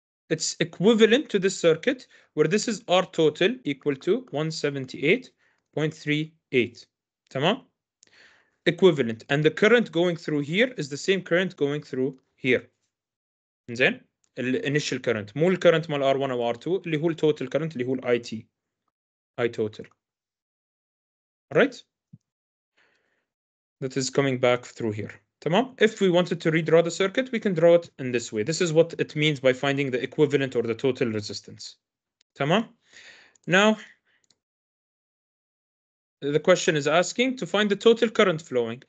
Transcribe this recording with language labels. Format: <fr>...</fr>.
<en>It's equivalent to this circuit where this is R total equal to 178.38.</en> <ar>تمام? Equivalent.</ar> <en>And the current going through here is the same current going through here.</en> <ar>زين؟</ar> <en>initial current</en> <ar>مو الكرنت مال R1 أو R2 اللي هو</ar> <en>total current</en> <ar>اللي هو IT.</ar> <en>I total. Right? That is coming back through here.</en> <ar>تمام?</ar> <en>If we wanted to redraw the circuit, we can draw it in this way. This is what it means by finding the equivalent or the total resistance.</en> <ar>تمام?</ar> <en>Now, the question is asking to find the total current flowing.</en>